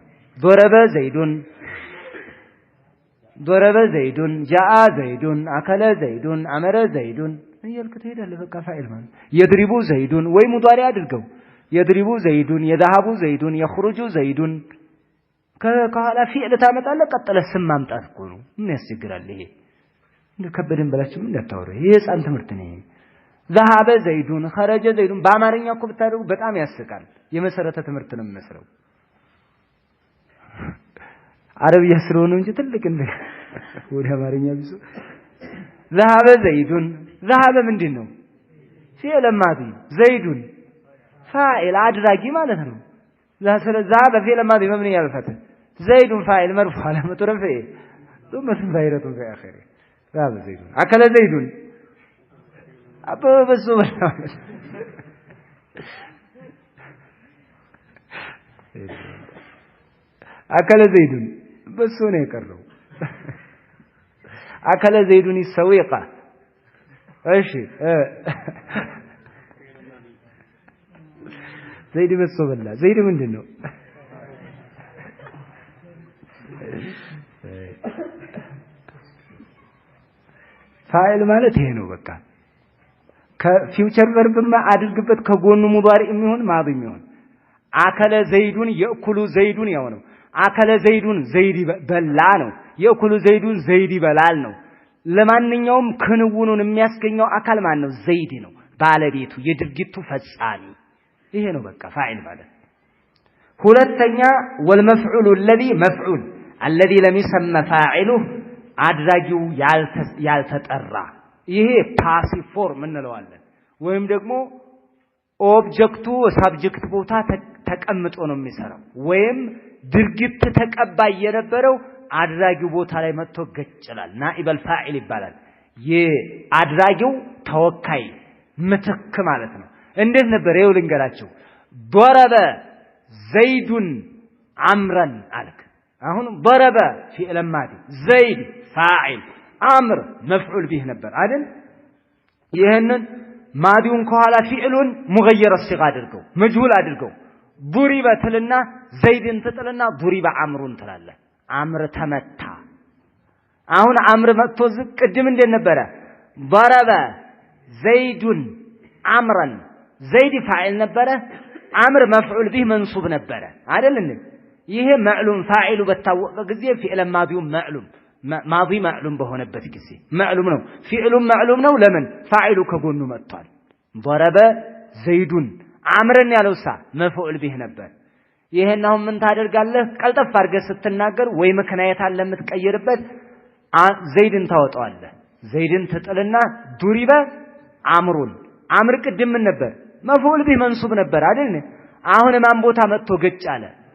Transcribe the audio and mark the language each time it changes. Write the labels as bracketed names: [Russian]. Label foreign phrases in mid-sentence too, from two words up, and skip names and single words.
[Arabic] ضرب زيدون جاء زيدون أكل زيدون أمر زيدون [Amharic] እያልክ ትሄዳለህ። በቃ ፋዒል ማለት [Arabic] يضرب زيدون [Amharic] ወይ ሙዳሪ አድርገው [Arabic] يضرب زيدون يذهب زيدون يخرج زيدون [Amharic] ከኋላ ፊዕል ታመጣለህ ቀጥለህ ስም ማምጣት እኮ ነው ምን ያስቸግራል ይሄ እንደ ከበደን በላችሁ ምን እንዳታወሩ ይሄ ህፃን ትምህርት ነው [Arabic] ذهب زيدون خرج زيدون [Amharic] በአማርኛ እኮ ብታደርጉ በጣም ያስቃል የመሰረተ ትምህርት ነው የሚመስለው አረብኛ ስለሆነ እንጂ ትልቅ እንደ ወደ አማርኛ ቢሱ [Arabic] ذهب زيدون ذهب ምንድነው فعل ماضي زيدون فاعل [Amharic] አድራጊ ማለት ነው [Arabic] ذهب فعل ماضي مبني على الفتح زيد فاعل مرفوع علامة رفعه ثم ظاهرة في آخره ذهب زيد أكل زيد بس أكل زيد بس هنا يكرر أكل زيد السويقة ايش زيد بس بالله زيد ምንድነው [Amharic] ፋይል ማለት ይሄ ነው በቃ ከፊውቸር ቨርብማ አድርግበት ከጎኑ ሙዳሪ የሚሆን ማዲ የሚሆን [Arabic] أكل زيدون يأكل زيدون [Amharic] ያው ነው [Arabic] أكل زيدون [Amharic] ዘይድ በላ ነው [Arabic] يأكل زيدون [Amharic] ዘይድ ይበላል ነው ለማንኛውም ክንውኑን የሚያስገኘው አካል ማን ነው ዘይድ ነው ባለቤቱ የድርጊቱ ፈጻሚ ይሄ ነው በቃ ፋኢል ማለት ሁለተኛ [Arabic] والمفعول الذي مفعول الذي لم يسمى فاعله [Amharic] አድራጊው ያልተጠራ ይሄ [English] passive form [Amharic] እንለዋለን ወይም ደግሞ ኦብጀክቱ ሳብጀክት ቦታ ተቀምጦ ነው የሚሰራው ወይም ድርጊት ተቀባይ የነበረው አድራጊው ቦታ ላይ መጥቶ ገጭላል [Arabic] نائب الفاعل [Amharic] ይባላል የአድራጊው ተወካይ ምትክ ማለት ነው እንዴት ነበር ይኸው ልንገራችሁ [Arabic] ضرب زيد عمرا [Amharic] አልክ አሁን [Arabic] ضرب فعل ماضي زيد فاعل عمر مفعول به [Amharic] ነበር አይደል ይሄንን ማዲውን ከኋላ ፊዕሉን ሙገየር الصيغه አድርገው መጅሁል አድርገው ضرب ትልና ዘይድን ትጥልና [Arabic] ضرب عمرون [Amharic] ትላለህ አምር ተመታ አሁን አምር መጥቶ ቅድም እንደ ነበረ [Arabic] ضرب زيد عمرا زيد فاعل [Amharic] ነበረ አምር መፍዑል [Arabic] به منصوب [Amharic] ነበረ አይደል እንዴ ይሄ ማዕሉም ፋኢሉ በታወቀ ጊዜ ፊዕል ማዲው ማዕሉም ማዲ ማዕሉም በሆነበት ጊዜ ማዕሉም ነው ፊዕሉም ማዕሉም ነው ለምን ፋኢሉ ከጎኑ መጥቷል [Arabic] ضرب زيد [Amharic] አምርን ያለውሳ [Arabic] مفعول به [Amharic] ነበር ይሄን አሁን ምን ታደርጋለህ ቀልጠፍ አድርገህ ስትናገር ወይ ምክንያት አለ የምትቀይርበት ዘይድን ታወጣዋለህ ዘይድን ትጥልና [Arabic] ضرب عمرون [Amharic] አምር ቅድም ምን ነበር [Arabic] مفعول به منصوب [Amharic] ነበር አይደል አሁን ማን ቦታ መጥቶ ገጭ አለ